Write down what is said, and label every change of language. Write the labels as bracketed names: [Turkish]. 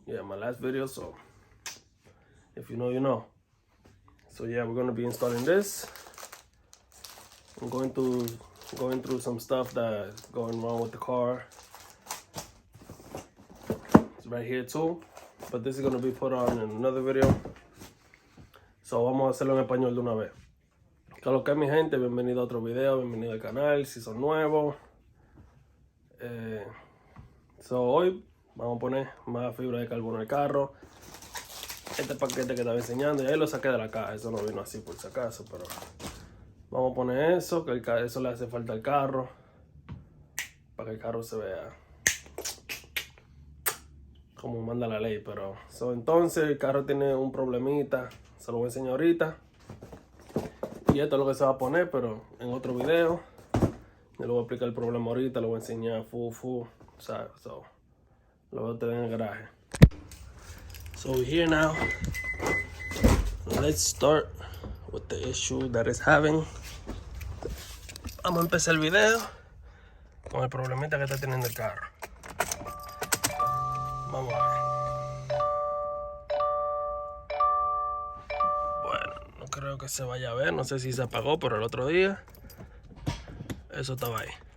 [English] Yeah, my last video, so if you know, you know. So yeah, we're gonna be installing this. I'm going through some stuff that's going wrong with the car. It's right here too, but this is gonna be put on in another video. [Spanish] So vamos a hacerlo en español de una vez. ¿Qué es lo que es, mi gente? Bienvenido a otro video, bienvenido al canal, si son nuevos. Hoy vamos a poner más fibra de carbono al carro. Este paquete que estaba enseñando, y ahí lo saqué de la caja, eso no vino así por si acaso, pero vamos a poner eso, que eso le hace falta al carro, para que el carro se vea como manda la ley. Pero entonces el carro tiene un problemita. Se lo voy a enseñar ahorita. Y esto es lo que se va a poner, pero en otro video. Yo le voy a explicar el problema ahorita, lo voy a enseñar full. ¿Sabes? So, lo voy a tener en el garaje. [English] So we're here now. Let's start with the issue that it's having. [Spanish] Vamos a empezar el video con el problemita que está teniendo el carro. Vamos a ver. Creo que se vaya a ver, no sé si se apagó, pero el otro día eso estaba ahí.